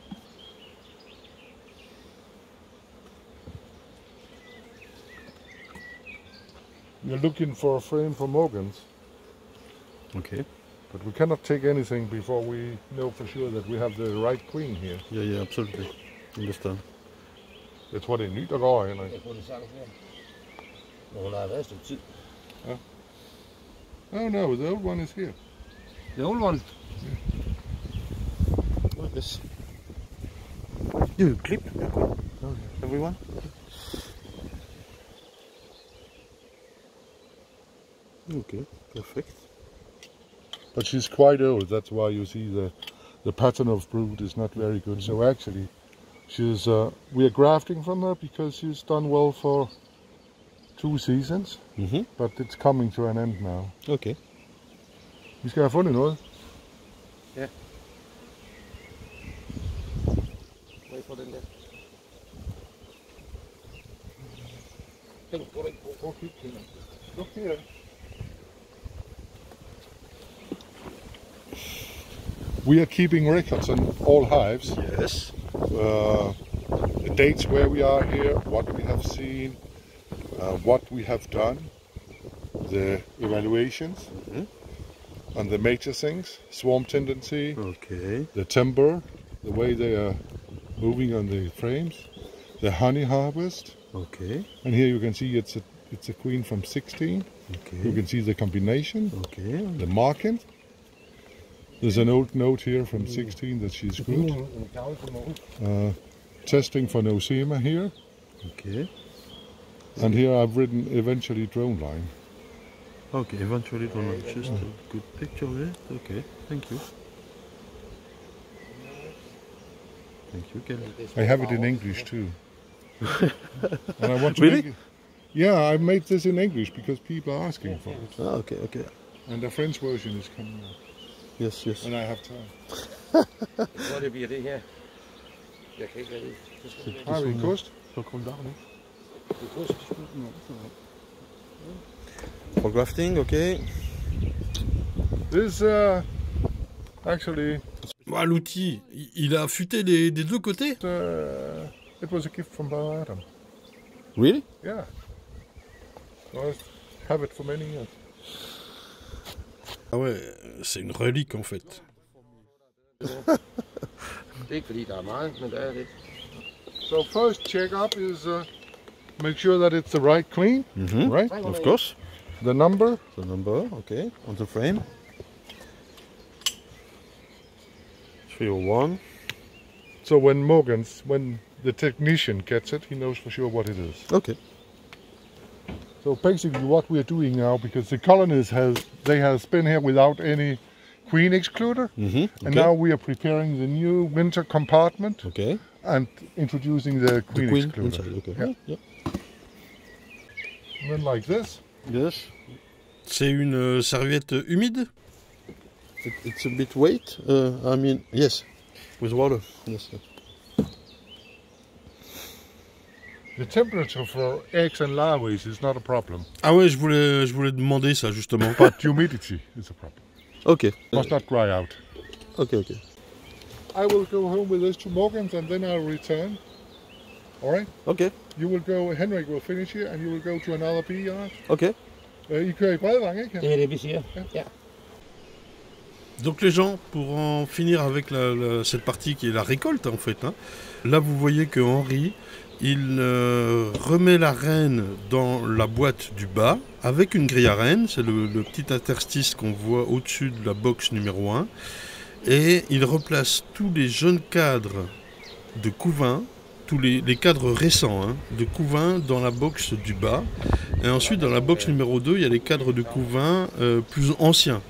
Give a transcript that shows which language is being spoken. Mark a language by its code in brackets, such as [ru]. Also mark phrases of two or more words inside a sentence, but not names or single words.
[en] We're looking for a frame for Morgan's, Okay. but we cannot take anything before we know for sure that we have the right queen here. Yeah, yeah, absolutely. Understand. [da] Jeg tror, det er nyt, der går, Henrik. jeg tror det sagtens her. Når hun har været et stykke tid. [en] Oh no, the old one is here. The old one. Oh, yes. You clip, everyone. Okay, perfect. But she's quite old, that's why you see the pattern of brood is not very good. So actually, she's we are grafting from her because she's done well for 2 seasons, but it's coming to an end now. Okay. [da] Vi skal have fundet noget. Ja. Må jeg få den der? Den går ikke på. [en] Look here. We are keeping records on all hives. Yes. The dates where we are here, what we have seen, what we have done, the evaluations, and the major things, swarm tendency, Okay. the timber, the way they are moving on the frames, the honey harvest, Okay. and here you can see it's a queen from 16. You Okay. can see the combination, Okay. the marking. There's an old note here from 16 that she's good. [da] En tavle for morgen. [en] Testing for nosema here, Okay. and here I've written eventually drone line. Okay, eventually gonna just a good picture of it. Okay, thank you. Thank you, Keld. I have it in English too. And I want to Really? make it, yeah, I made this in English because people are asking for it. Ah, okay, okay. And the French version is coming out. Yes, yes. When I have time. [da] Jeg tror, det bliver det her. Jeg kan ikke rigtig. Har vi en kost? Så kom der nu. Det er kost. [en] For grafting, okay. This actually [fr] Ah, l'outil, il a affûté des deux côtés. [en] it was a gift from Brother Adam. Really? Yeah. I have it for many years. [fr] Ah ouais, c'est une relique en fait. [da] Det er ikke fordi, der er meget, men der er lidt. [en] So first check up is make sure that it's the right queen, right? Of course. The number. The number, okay. On the frame. 301. So when the technician gets it, he knows for sure what it is. Okay. So basically what we are doing now, because the colonies have been here without any queen excluder, and now we are preparing the new winter compartment Okay. and introducing the The queen, queen excluder. inside, okay. Yeah. Yeah. And then like this. Yes. [fr] C'est une serviette humide. [en] It's a bit weight. I mean, yes. With water. Yes. Yes. The temperature for eggs and larvae is not a problem, [fr] Ah ouais, je voulais demander ça justement. [en] but humidity is a problem. Okay. Must not dry out. Okay, okay. I will go home with those 2 Morgans and then I'll return. All right? Okay. You will go, Henrik will finish here and you will go to another bee yard. Okay. [da] I kører i Bredvang, ikke? Det er det, vi siger. Ja. [fr] Donc les gens, pour en finir avec cette partie qui est la récolte en fait, hein, là vous voyez que Henri, il remet la reine dans la boîte du bas avec une grille à reine, c'est le petit interstice qu'on voit au-dessus de la box numéro 1, et il replace tous les jeunes cadres de couvain, tous les cadres récents de couvain dans la box du bas, et ensuite dans la box numéro 2 il y a les cadres de couvain plus anciens.